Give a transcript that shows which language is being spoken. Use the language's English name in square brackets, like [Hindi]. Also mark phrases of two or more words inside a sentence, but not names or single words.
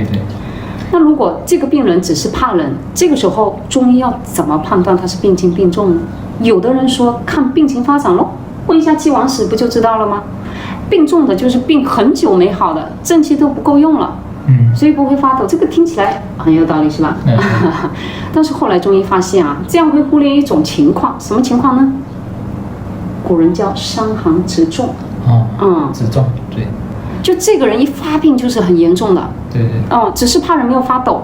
[Chinese] 那如果這個病人只是怕冷，這個時候中醫要怎麼判斷他是病輕病重呢？有的人說看病情發展咯，問一下既往史不就知道了嗎？病重的就是病很久沒好的，正氣都不夠用了， 所以不會發抖。這個聽起來很有道理，是吧？但是後來中醫發現啊，這樣會忽略一種情況，什麼情況呢？古人叫傷寒直中。直中，對。就這個人一發病就是很嚴重的。對。只是怕人沒有發抖。